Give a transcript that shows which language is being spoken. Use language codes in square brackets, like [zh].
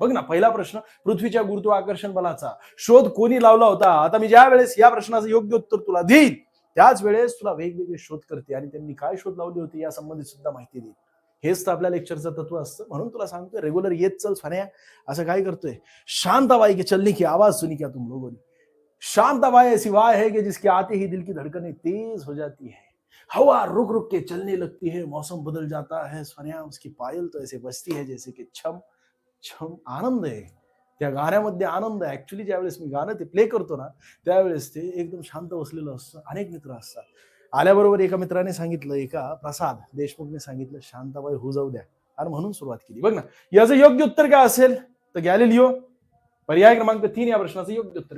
[mr] बघ ना, पहिला प्रश्न, पृथ्वीच्या गुरुत्वाकर्षण बलाचा शोध कोणी लावला होता? आता मी ज्या वेळेस या प्रश्नाचं योग्य उत्तर तुला देईन त्याच वेळेस तुला वेगवेगळे शोध करते आणि त्यांनी काय शोध लावले होते या संबंधित सुद्धा माहिती देईल. हेच तर आपल्या लेक्चरचं तत्व असतं. म्हणून तुला सांगतोय रेग्युलर येत चल सोन्या. असं काय करतोय? [hi] शांत हवाई के चलने की आवाज सुनी क्या तुम लोगों ने? शांत हवाएं ऐसी हवा है कि जिसके आते ही दिल की धड़कनें तेज हो जाती है. हवा रुक रुक के चलने लगती है, मौसम बदल जाता है सोन्या. उसकी पायल तो ऐसे बजती है जैसे की छम छम. [mr] आनंद आहे त्या गाण्यामध्ये, आनंद आहे. ऍक्च्युली ज्यावेळेस मी गाणं ते प्ले करतो ना त्यावेळेस ते एकदम शांत बसलेलं असतं. अनेक मित्र असतात. आल्याबरोबर एका मित्राने सांगितलं, एका प्रसाद देशमुखने सांगितलं, शांताबाई होऊ जाऊ द्या, आणि म्हणून सुरुवात केली. बघ ना, याचं योग्य उत्तर काय असेल तर गॅलिलिओ. पर्याय क्रमांक 3 या प्रश्नाचं योग्य उत्तर.